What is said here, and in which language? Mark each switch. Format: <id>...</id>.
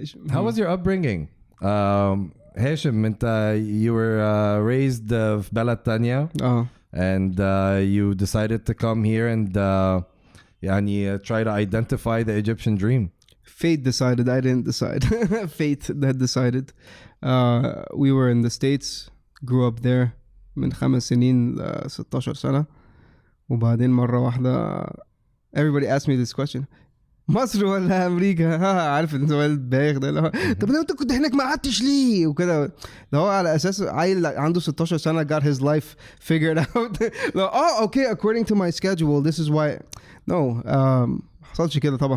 <en>How was your upbringing? هاشم, انت you were raised</en> <ar>في بلد تانية,</ar> <en>and you decided to come here and يعني try to identify the Egyptian dream. Fate decided, I didn't decide. Fate that decided. We were in the States, grew up there</en> <ar>من 5 سنين ل 16 سنة, وبعدين مرة واحدة</ar> <en>everybody asked me this question,</en> <ar>مصر ولا امريكا؟ عارف السؤال البايخ ده. طب لو انت كنت هناك ما قعدتش ليه وكده؟ لو هو على اساس عيل عنده 16 سنه</ar> <en>got his life figured out. okay, according to my schedule this is why.</en> <ar>No, حصلش كده طبعا.</ar>